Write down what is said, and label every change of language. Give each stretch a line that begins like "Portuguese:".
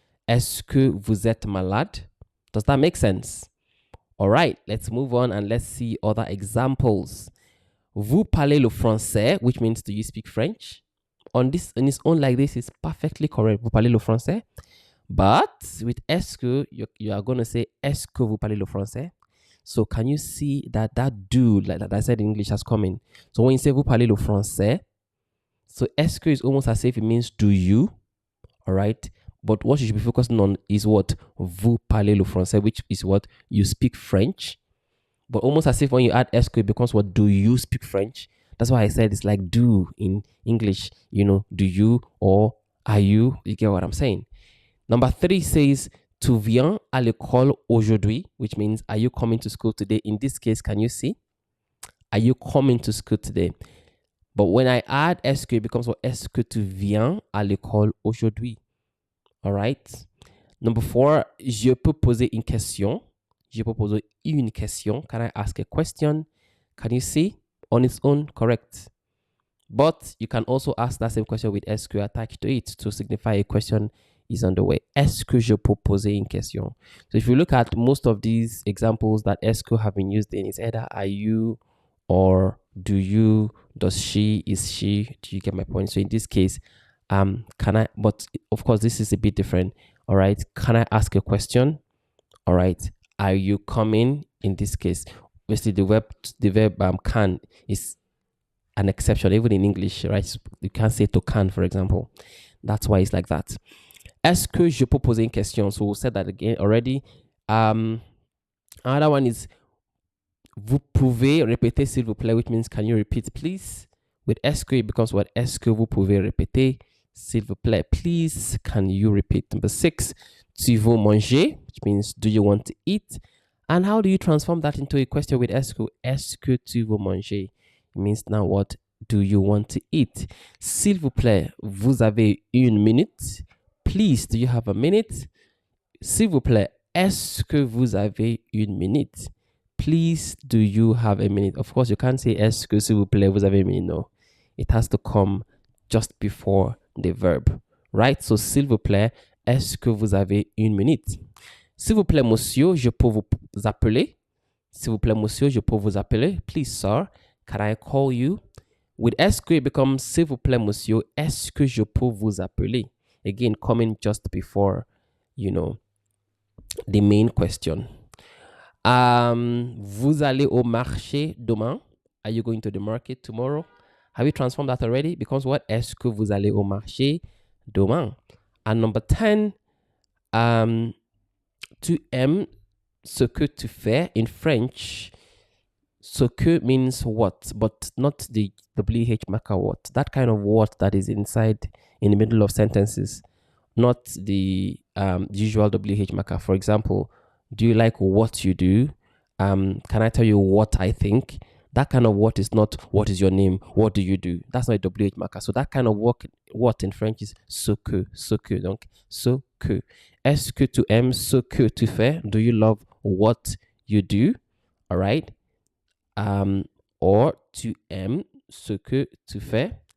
French: est-ce que vous êtes malade?
English: Does that make sense? All right, let's move on and let's see other examples.
French: Vous parlez le français,
English: which means do you speak French? On its own like this is perfectly correct.
French: Vous parlez le français.
English: But with est-ce que, you are going to say
French: est-ce que vous parlez le français?
English: So can you see that do, like that I said in English, has come in? So when you say
French: vous parlez le français,
English: so est-ce que is almost as if it means do you, all right? But what you should be focusing on is what?
French: Vous parlez le français,
English: which is what? You speak French. But almost as if when you add est-ce que, it becomes what? Do you speak French? That's why I said it's like do in English, you know, do you or are you? You get what I'm saying? Number 3 says,
French: tu viens à l'école aujourd'hui,
English: which means, are you coming to school today? In this case, can you see? Are you coming to school today? But when I add est-ce que, it becomes what?
French: Est-ce que tu viens à l'école aujourd'hui? All right. Number 4, je peux poser une question. Je peux poser une question.
English: Can I ask a question? Can you see? On its own, correct. But you can also ask that same question with est-ce que attached to it to signify a question is on the way.
French: Est-ce que je peux poser une question?
English: So if you look at most of these examples that est-ce que have been used in, it's either are you or do you, does she, is she. Do you get my point? So in this case, can I, but of course this is a bit different. All right. Can I ask a question? All right. Are you coming? In this case, obviously the verb can is an exception, even in English, right? You can't say to can, for example. That's why it's like that.
French: Est-ce que je peux poser une question?
English: So we said that again already. Another one is
French: vous pouvez répéter s'il vous plaît,
English: which means can you repeat please? With est-ce que, it becomes what?
French: Est-ce que vous pouvez répéter s'il vous plaît?
English: Please, can you repeat? Number 6,
French: tu veux manger,
English: which means do you want to eat? And how do you transform that into a question with est-ce que? Est-ce que tu veux manger? It means now what? Do you want to eat?
French: S'il vous plaît, vous avez une minute?
English: Please, do you have a minute?
French: S'il vous plaît, est-ce que vous avez une minute?
English: Please, do you have a minute? Of course, you can't say
French: est-ce que s'il vous plaît, vous avez une minute.
English: No. It has to come just before the verb, right?
French: So, s'il vous plaît, est-ce que vous avez une minute? S'il vous plaît, monsieur, je peux vous appeler? S'il vous plaît, monsieur, je peux vous appeler?
English: Please, sir, can I call you? With est-ce que, it becomes
French: s'il vous plaît, monsieur, est-ce que je peux vous appeler?
English: Again, coming just before, you know, the main question.
French: Vous allez au marché demain?
English: Are you going to the market tomorrow? Have you transformed that already? Because what?
French: Est-ce que vous allez au marché demain?
English: And number 10,
French: tu aimes ce que tu fais.
English: In French, ce que means what, but not the WH marker what. That kind of what that is inside in the middle of sentences, not the usual WH marker. For example, do you like what you do? Can I tell you what I think? That kind of what is not what is your name, what do you do? That's not a WH marker. So that kind of what in French is ce que.
French: Donc, ce que. Est-ce que tu aimes ce que tu fais?
English: Do you love what you do? All right.
French: Or tu aimes ce que tu fais?